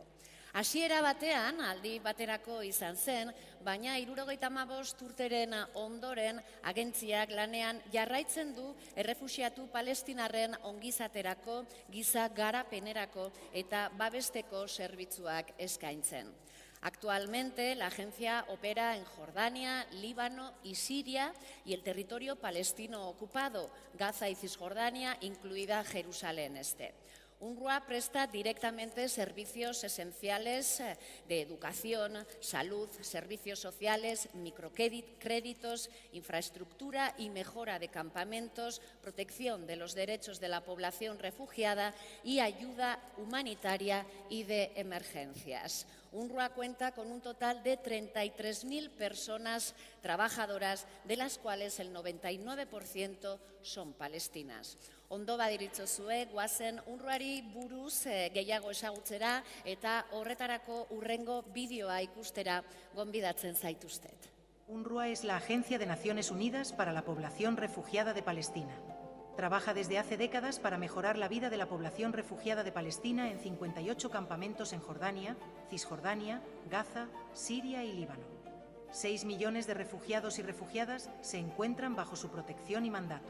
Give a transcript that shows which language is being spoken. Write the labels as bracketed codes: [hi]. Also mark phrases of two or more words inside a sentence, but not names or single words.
[eu] Hasiera batean, aldi baterako izan zen, baina 75 urteren ondoren agentziak lanean jarraitzen du errefuxiatu palestinarren ongizaterako, giza garapenerako eta babesteko zerbitzuak eskaintzen. [es] Actualmente, la agencia opera en Jordania, Líbano y Siria y el territorio palestino ocupado, Gaza y Cisjordania, incluida Jerusalén Este. UNRWA presta directamente servicios esenciales de educación, salud, servicios sociales, microcréditos, infraestructura y mejora de campamentos, protección de los derechos de la población refugiada y ayuda humanitaria y de emergencias. UNRWA cuenta con un total de 33.000 personas trabajadoras, de las cuales el 99% son palestinas. [eu] Ondo badiritzozue, guazen UNRWAri buruz gehiago ezagutzera eta horretarako hurrengo bideoa ikustera gonbidatzen zaituztet. [es] UNRWA es la Agencia de Naciones Unidas para la Población Refugiada de Palestina. Trabaja desde hace décadas para mejorar la vida de la población refugiada de Palestina en 58 campamentos en Jordania, Cisjordania, Gaza, Siria y Líbano. 6 millones de refugiados y refugiadas se encuentran bajo su protección y mandato.